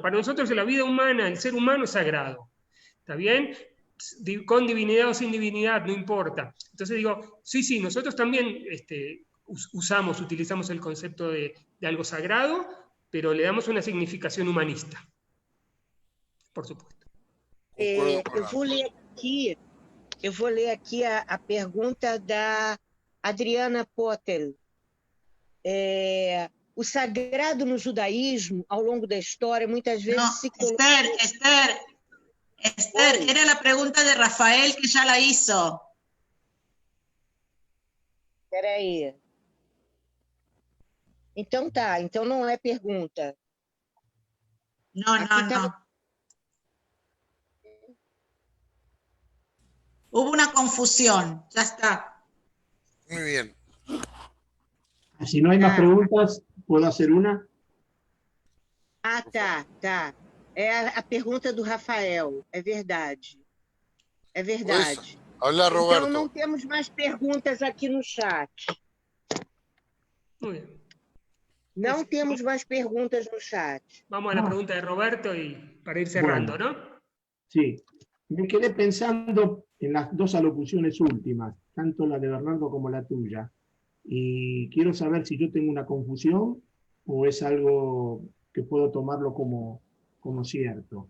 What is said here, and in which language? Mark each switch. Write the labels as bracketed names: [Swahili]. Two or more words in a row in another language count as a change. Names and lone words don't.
[Spanish] Para nosotros la vida humana, el ser humano es sagrado. ¿Está bien? Con divinidad o sin divinidad, no importa. Entonces digo, sí, nosotros también utilizamos el concepto de algo sagrado, pero le damos una significación humanista. Por supuesto. [Portuguese] Eu vou ler aqui a pergunta da Adriana Potter. O sagrado no judaísmo, ao longo da história, muitas vezes [Spanish] No, se Esther, era la pregunta de Rafael que ya la hizo. [Portuguese] Espera aí. Então tá, então não é pergunta. [Spanish] No. Hubo una confusión, ya está. Muy bien. Si no hay más preguntas, ¿puedo hacer una? [Portuguese] Ah, tá. É a pergunta do Rafael, é verdade. É verdade. [Spanish] Habla, Roberto. [Portuguese] Então não temos mais perguntas aqui no chat. [Spanish] Muy bien. [Portuguese] Não temos mais perguntas no chat. [Spanish] Vamos a la pregunta de Roberto para ir cerrando, Bueno. ¿no? Sí. Me quedé pensando en las dos alocuciones últimas, tanto la de Bernardo como la tuya. Y quiero saber si yo tengo una confusión o es algo que puedo tomarlo como cierto.